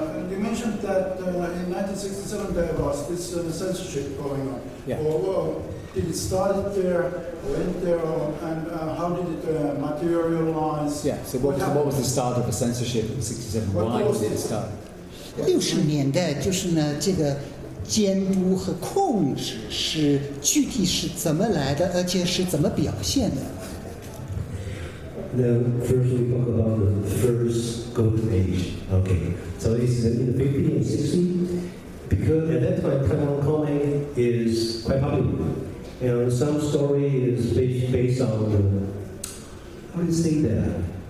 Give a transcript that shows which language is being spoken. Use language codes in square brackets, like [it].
[en] You mentioned that in 1967 there was this censorship going on. Yeah. Or did it start there, went there, and how did it materialize? Yeah, so what was the start of the censorship in 67? Why did it start? [zh] 60年代就是呢，这个监督和控制是具体是怎么来的，而且是怎么表现的。 [en] Then first we talk about the first golden age. Okay, so it's in the 50s and 60s because at that time Taiwan comic is quite popular, and some story is based on the, how do you say that?